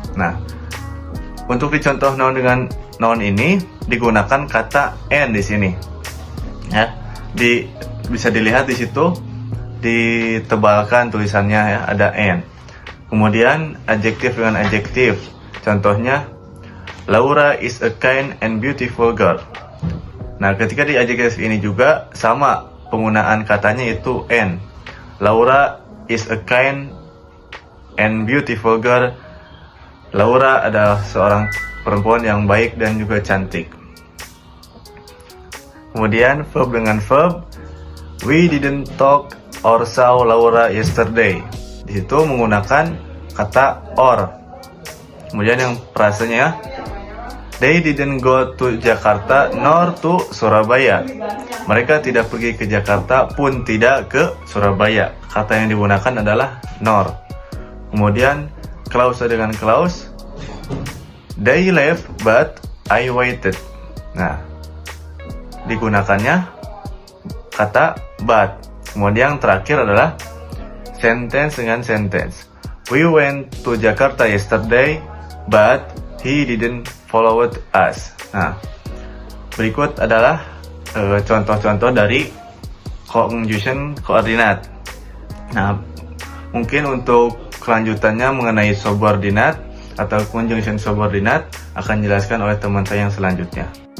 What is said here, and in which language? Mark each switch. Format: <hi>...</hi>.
<id>Nah, untuk dicontoh noun dengan noun ini digunakan kata and di sini. Ya, bisa dilihat di situ ditebalkan tulisannya ya, ada N. Kemudian adjektif dengan adjektif. Contohnya,</id> <en>Laura is a kind and beautiful girl.</en> <id>Nah, ketika di adjektif ini juga sama penggunaan katanya itu N.</id> <en>Laura is a kind and beautiful girl.</en> <id>Laura adalah seorang perempuan yang baik dan juga cantik. Kemudian verb dengan verb.</id> <en>We didn't talk or saw Laura yesterday.</en> <id>Di situ menggunakan kata or. Kemudian yang frasenya,</id> <en>they didn't go to Jakarta nor to Surabaya.</en> <id>Mereka tidak pergi ke Jakarta pun tidak ke Surabaya. Kata yang digunakan adalah nor. Kemudian clause dengan clause,</id> <en>they left but I waited.</en> <id>Nah, digunakannya kata but. Kemudian yang terakhir adalah sentence dengan sentence.</id> <en>We went to Jakarta yesterday but he didn't follow us.</en> <id>Nah, berikut adalah contoh-contoh dari conjunction koordinat. Nah, mungkin untuk kelanjutannya mengenai subordinat atau conjunction subordinat akan dijelaskan oleh teman saya yang selanjutnya.</id>